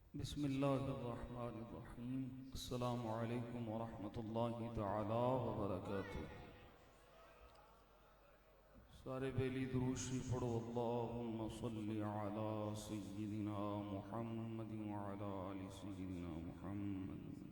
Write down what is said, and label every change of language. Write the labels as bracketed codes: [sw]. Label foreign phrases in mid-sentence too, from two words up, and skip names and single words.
[ar] بسم الله الرحمن الرحيم۔ السلام عليكم ورحمة الله تعالى وبركاته. [pa] سارے بیلی درود شریف پڑھو. [ar] اللهم صل على سيدنا محمد وعلى آل سيدنا محمد.